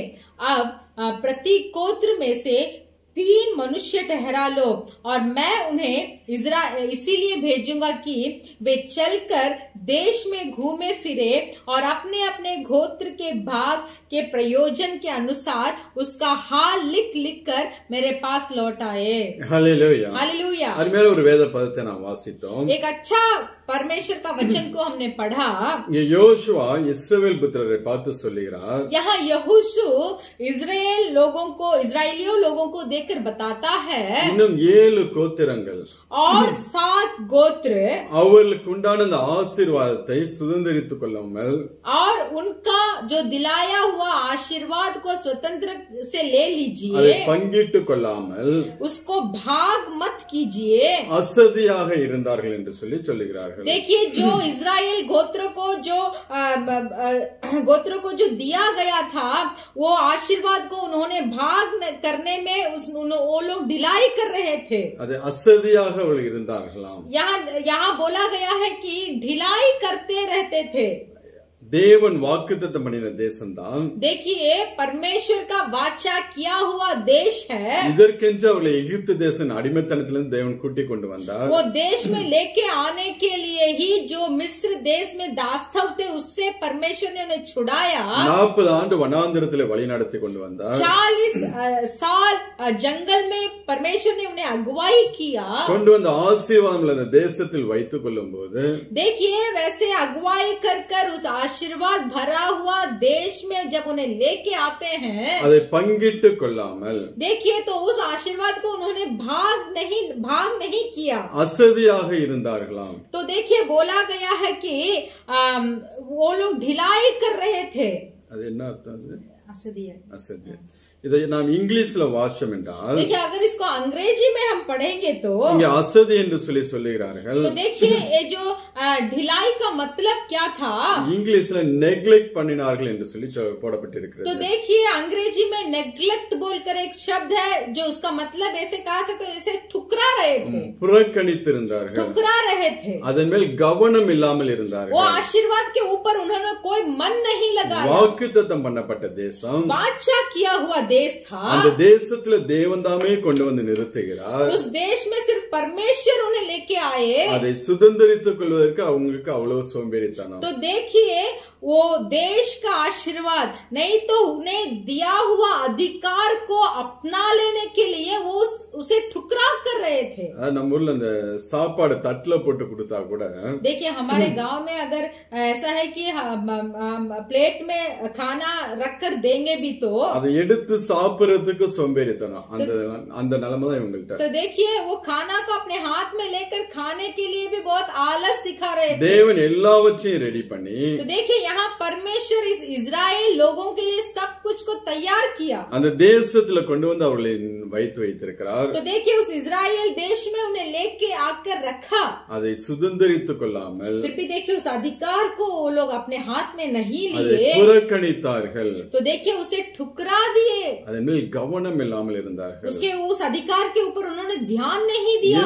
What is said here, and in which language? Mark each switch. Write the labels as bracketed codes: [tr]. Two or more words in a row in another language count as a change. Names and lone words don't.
[hi] अब प्रति गोत्र में से 3 मनुष्य ठहरा लो, और मैं उन्हें इसीलिए भेजूंगा कि वे चलकर देश में घूमे फिरे और अपने अपने गोत्र के भाग के प्रयोजन के अनुसार उसका हाल लिख लिख कर मेरे पास लौट आए। हालेलुया, हालेलुया। [ta] अरुமையான ஒரு வேத பதத்தை நாம் வாசித்தோம்। [hi] एक अच्छा परमेश्वर का वचन को हमने पढ़ा। [ta] ये யோசுவா இஸ்ரவேல் புத்திரரை பார்த்து சொல்லுகிறார், [hi] यहाँ यहोशू इजराइलियों लोगों को देखकर बताता है, [ta] இன்னும் 7 கோத்திரங்கள் [hi] और 7 गोत्र [ta] அவர்களுக்கு உண்டான அந்த ஆசீர்வாதத்தை சுதந்தரித்துக் கொள்ளாமல், [hi] और उनका जो दिलाया हुआ आशीर्वाद को स्वतंत्र से ले [ta] அதை [hi] लीजिए, [ta] பங்கிட்டுக் கொள்ளாமல் [hi] उसको भाग मत कीजिए। [ta] அசதியாக இருந்தார்கள் என்று சொல்லுகிறார்கள்। [hi] देखिए, जो इजराइल गोत्रों को जो दिया गया था, वो आशीर्वाद को उन्होंने भाग करने में वो लोग ढिलाई कर रहे थे। [ta] அது அசதியாக அவர்கள் இருந்தார்களாம்। [hi] यहाँ बोला गया है कि ढिलाई करते रहते थे। [ta] தேவன் வாக்குத்தத்தம் பண்ணின தேசம்தான்। [hi] देखिए, परमेश्वर का वाचा किया हुआ देश है। [ta] இதற்கென்று அவர்களை எகிப்து தேசம் அடிமைத்தனத்திலிருந்து தேவன் கூட்டிக் கொண்டு வந்தார்। [hi] वो देश में लेके आने के लिए ही जो मिस्र देश में दास्तव थे, उससे परमेश्वर ने उन्हें छुड़ाया। [ta] 40 ஆண்டு வனாந்திரத்திலே வழி நடத்தி கொண்டு வந்தார்। [hi] 40 साल जंगल में परमेश्वर ने उन्हें अगुवाई किया। [ta] கொண்டு வந்த ஆசீர்வாதங்களை அந்த தேசத்தில் வைத்துக் கொள்ளும் போது, [hi] देखिए, वैसे अगुवाई कर उस आशीर्वाद भरा हुआ देश में जब उन्हें लेके आते हैं, [ta] அதை பங்கிட்டுக் கொள்ளாமல், [hi] देखिए, तो उस आशीर्वाद को उन्होंने भाग नहीं किया, [ta] அசதியாக இருந்தார்களாம்। [hi] तो देखिए, बोला गया है कि वो लोग ढिलाई कर रहे थे। [ta] அது என்ன அர்த்தம்? असदिया। இதை நாம் இங்கிலீஷ்ல வாசிச்சோம் என்றால், [hi] देखिए, अगर इसको अंग्रेजी में हम पढ़ेंगे तो [ta] இங்க அசதி என்று சொல்லுகிறார்கள்। [hi] तो देखिए, ये जो ढिलाई का मतलब क्या था? [ta] இங்கிலீஷ்ல நெக்லெக்ட் பண்ணினார்கள் என்று சொல்லி போடப்பட்டிருக்கிறது। [hi] तो देखिए, अंग्रेजी में नेग्लेक्ट बोलकर एक शब्द है, जो उसका मतलब ऐसे कहा सकते हैं, जैसे ठुकरा रहे थे, [ta] புறக்கணித்திருந்தார்கள், [hi] ठुकरा रहे थे, [ta] அதன் மேல் கவனம் இல்லாமல் இருந்தார்கள்। [hi] वो आशीर्वाद के ऊपर उन्होंने कोई मन नहीं लगाया। [ta] வாக்குத்தத்தம் பண்ணப்பட்ட தேசம், [hi] वाचा किया हुआ देश था। [ta] அந்த தேசத்துல தேவன் தாமே கொண்டு வந்து நிறுத்துகிறார்। [hi] उस देश में सिर्फ परमेश्वर उन्हें लेके आए। [ta] அதை சுதந்தரித்துக் கொள்வதற்கு அவங்களுக்கு அவ்வளவு சோம்பேறித்தனம்। [hi] तो देखिए, वो देश का आशीर्वाद नहीं तो उन्हें दिया हुआ अधिकार को अपना लेने के लिए वो उसे ठुकरा कर रहे थे। [ta] நம்ம ஊர்ல அந்த சாப்பாடு தட்டுல போட்டு கொடுத்தா கூட, [hi] देखिए, हमारे गांव में अगर ऐसा है कि प्लेट में खाना रखकर देंगे भी तो [ta] அதை எடுத்து சாப்பிடுறதுக்கு சோம்பேறித்தனம்। அந்த நிலைமை தான் இவங்கள்ட்ட। [hi] तो देखिए, वो खाना को अपने हाथ में लेकर खाने के लिए भी बहुत आलस दिखा रहे थे। [ta] தேவன் எல்லாவற்றையும் ரெடி பண்ணி, [hi] तो देखिए, यहाँ परमेश्वर इस इजराइल लोगों के लिए सब कुछ को तैयार किया, [ta] அந்த தேசத்துல கொண்டு வந்து அவர்களை வைத்திருக்கிறார்। [hi] तो देखिए, उस इजराइल देश में उन्हें लेके आकर रखा। [ta] அதை சுதந்தரித்துக் கொள்ளாமல், [hi] फिर भी देखिए, उस अधिकार को वो लोग अपने हाथ में नहीं [ta] அதை [hi] लिए, [ta] புறக்கணித்தார்கள், [hi] तो देखिए, उसे ठुकरा दिए, [ta] அதன் மேல் கவனம் இல்லாமல் இருந்தார்கள்। [hi] उसके उस अधिकार के ऊपर उन्होंने ध्यान नहीं दिया।